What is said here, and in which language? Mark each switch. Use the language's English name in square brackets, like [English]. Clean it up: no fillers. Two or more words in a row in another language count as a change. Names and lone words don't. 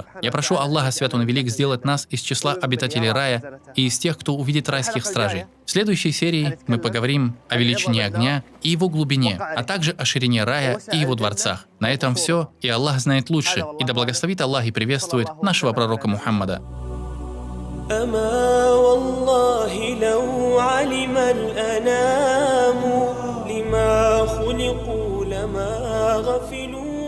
[Russian] Я прошу Аллаха, свят он и велик, сделать нас из числа обитателей рая и из тех, кто увидит райских стражей. В следующей серии мы поговорим о величине огня и его глубине, а также о ширине рая и его дворцах. На этом все, и Аллах знает лучше, и да благословит Аллах и приветствует нашего пророка Мухаммада. [Arabic] أما والله لو علم الأنام لما خلقوا لما غفلوا